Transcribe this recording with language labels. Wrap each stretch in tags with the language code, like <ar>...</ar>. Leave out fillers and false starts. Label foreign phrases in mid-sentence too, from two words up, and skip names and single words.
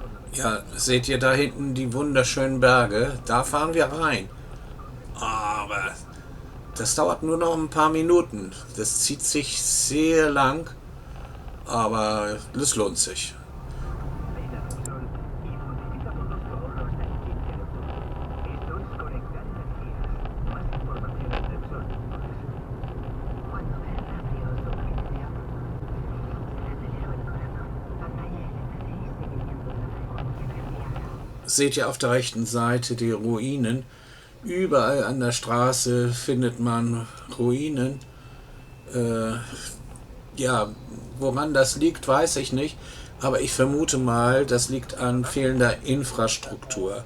<de>Ja, seht ihr da hinten die wunderschönen Berge? Da fahren wir rein. Aber das dauert nur noch ein paar Minuten. Das zieht sich sehr lang, aber es lohnt sich.</de> <es>Ven al sol y multiplica todos tu ahorro hasta el 15 de octubre. Esto es Conectar Energías. Más información en Repsol.es. Cuando ves rápido surgir de agua, se le acelera el corazón. Pantalla LCD y seguimiento de la frecuencia cardíaca.</es> <de>Seht ihr auf der rechten Seite die Ruinen? Überall an der Straße findet man Ruinen. Ja, woran das liegt, weiß ich nicht. Aber ich vermute mal, das liegt an fehlender Infrastruktur.</de>